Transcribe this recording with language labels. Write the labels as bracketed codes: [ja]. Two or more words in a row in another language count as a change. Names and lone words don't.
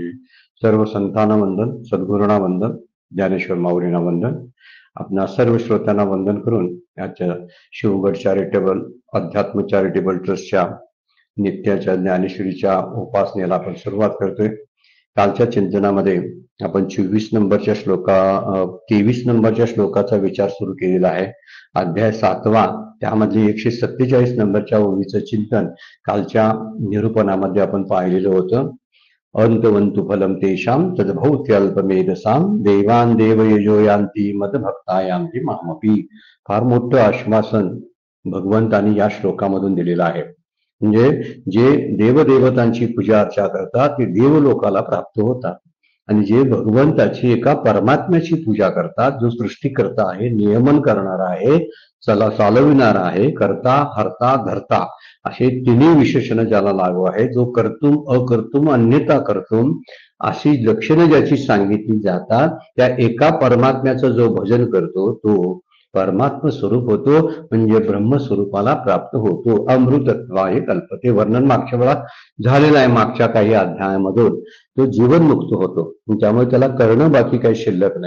[mr] सर्व संतांना वंदन, सद्गुरूंना वंदन, ज्ञानेश्वर माऊलींना वंदन, आपणा सर्व श्रोत्यांना वंदन करून याच्या शिवगड चॅरिटेबल अध्यात्म चॅरिटेबल ट्रस्टच्या नित्याच्या ज्ञानेश्वरीच्या उपासनेला आपण सुरुवात करतोय। कालच्या चिंतनामध्ये आपण 24 नंबरच्या 23 नंबरच्या श्लोकाचा विचार सुरू केलेला आहे। अध्याय 7वा त्यामध्ये 147 नंबरच्या ओळीचं चिंतन कालच्या निरूपणामध्ये आपण पाहिलेलं होतं। [sa] अंतवंतु फलम तेषां तद्भौत्यल्पमेधसां देवान देवयजो यान्ति मदभक्ता यान्ति मामपि। [mr] फार मोठं आश्वासन भगवंतांनी या श्लोकामधून दिलेलं आहे। म्हणजे जे देवदेवतांची पूजा अर्चा करतात ते देवलोकाला प्राप्त होतात, आणि जे भगवंताची एका परमात्म्याची पूजा करतात, जो सृष्टीकर्ता आहे, नियमन करणारा आहे, चालविणारा आहे, कर्ता हर्ता धर्ता असे तिन्ही विशेषण ज्याला लागू आहे, जो [sa] कर्तुम अकर्तुम अन्यथा कर्तुम [mr] अशी लक्षणं ज्याची सांगितली जातात, त्या एका परमात्म्याचं जो भजन करतो तो परमात्म स्वरूप होतो, म्हणजे ब्रह्मस्वरूपाला प्राप्त होतो। [sa] अमृतत्वाय कल्पते [mr] वर्णन मागच्या वेळा झालेलं आहे, मागच्या काही अध्यायामधून तो जीवनमुक्त होतो, त्यामुळे त्याला करणं बाकी काही शिल्लक नाही।